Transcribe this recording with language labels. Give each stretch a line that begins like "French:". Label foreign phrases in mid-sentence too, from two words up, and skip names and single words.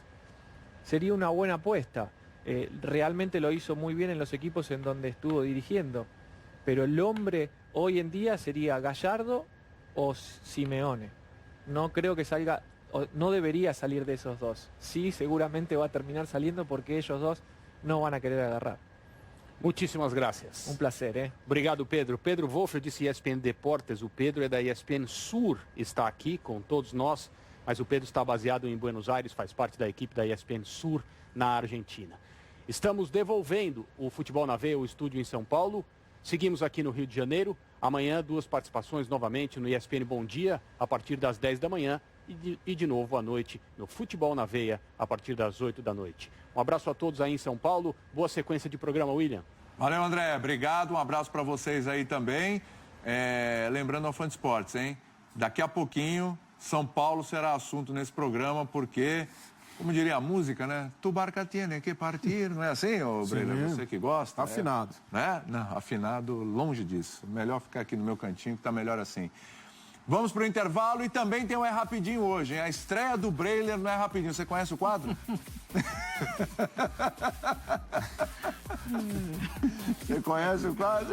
Spanish: Sería una buena apuesta. Realmente lo hizo muy bien en los equipos en donde estuvo dirigiendo. Pero el hombre hoy en día sería Gallardo o Simeone. No creo que salga no debería salir de esos dos. Sí, seguramente va a terminar saliendo porque ellos dos no van a querer agarrar.
Portuguese: Muitíssimas graças.
Spanish: Un placer, ¿eh?
Portuguese: Obrigado, Pedro. Pedro Wolfer, disse ESPN Deportes. O Pedro é da ESPN Sur, está aqui com todos nós, mas o Pedro está baseado em Buenos Aires, faz parte da equipe da ESPN Sur na Argentina. Estamos devolvendo o Futebol na Veia, o estúdio em São Paulo. Seguimos aqui no Rio de Janeiro. Amanhã, 2 participações novamente no ESPN Bom Dia, a partir das 10 da manhã. E de novo à noite no Futebol na Veia, a partir das 8 da noite. Um abraço a todos aí em São Paulo. Boa sequência de programa, William. Valeu, André. Obrigado. Um abraço para vocês aí também. Lembrando ao Fã de Esportes, hein? Daqui a pouquinho, São Paulo será assunto nesse programa, porque, como diria a música, né?
Spanish: Tu barca tiene que partir.
Portuguese: Não é assim, ô Breila? Você que gosta? Afinado. Né? Não, afinado, longe disso. Melhor ficar aqui no meu cantinho, que tá melhor assim. Vamos pro intervalo e também tem um É Rapidinho hoje, hein? A estreia do Breiler no É Rapidinho. Você conhece o quadro? Você conhece o quadro?